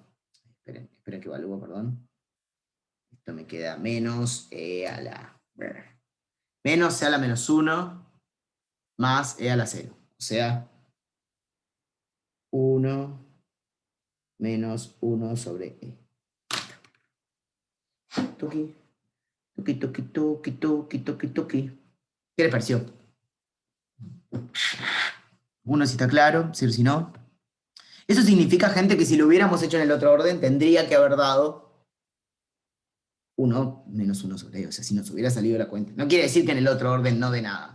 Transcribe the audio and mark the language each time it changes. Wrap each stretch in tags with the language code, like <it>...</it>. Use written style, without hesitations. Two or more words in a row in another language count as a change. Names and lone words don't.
<es>Esperen que evalúo, perdón. Esto me queda menos e a la menos 1 más e a la 0. O sea, 1 menos 1 sobre e. Tuki, tuki, tuki, tuki, tuki, tuki, tuki. ¿Qué les pareció? Uno si está claro, si no. Eso significa, gente, que si lo hubiéramos hecho en el otro orden, tendría que haber dado 1 menos 1 sobre e. O sea, si nos hubiera salido la cuenta. No quiere decir que en el otro orden no dé nada.</es>